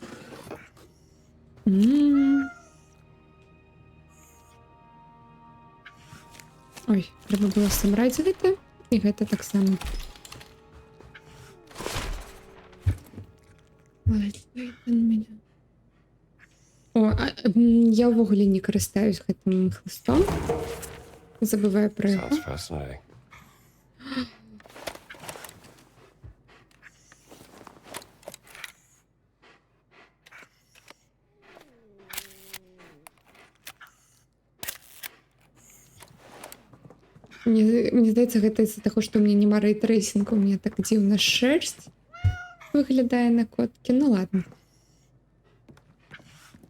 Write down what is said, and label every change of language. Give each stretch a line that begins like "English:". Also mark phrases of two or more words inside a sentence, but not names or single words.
Belarusian: Ой, трэба было сабраць гэта. І гэта таксама. О, я ўвогуле не карыстаюсь гэтым хлыстом. Забываю пра яго.
English: Sounds fascinating.
Belarusian: Мне здаецца, гэта з-за таго, што ў мяне няма рэйтрейсінгу, у мяне так дзіўна шэрсць выглядае на коткі.
Russian: Ну ладно.